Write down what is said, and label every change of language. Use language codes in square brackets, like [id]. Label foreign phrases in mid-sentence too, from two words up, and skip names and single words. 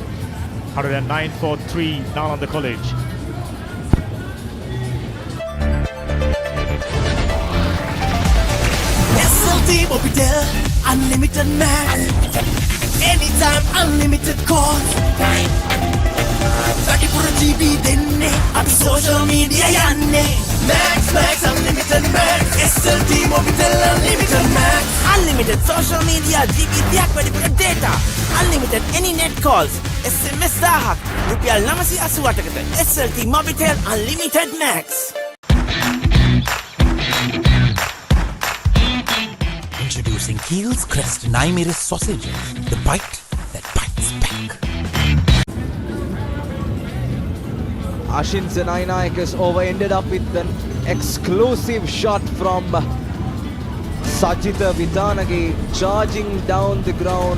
[en] 109 for 3 Nalanda College. SLT Mobitel, unlimited max. Anytime, unlimited calls. [si] 34 GB denne, අපි [en] social media [si] යන්නේ. [en] Max, unlimited max. SLT Mobitel, unlimited max. Unlimited social media, GB [si] තියක් වැඩිපුර [en] data. Unlimited any net calls. [si] SMS 1000ක්. රුපියල් 988කට. SLT Mobitel, [en] unlimited max. Introducing 𝐓𝐡𝐞 𝐁𝐢𝐠 sausages, the bite that bites back. Ashin Zenayanaika's over ended up with an exclusive shot from Sajitha Vitanagi charging down the ground.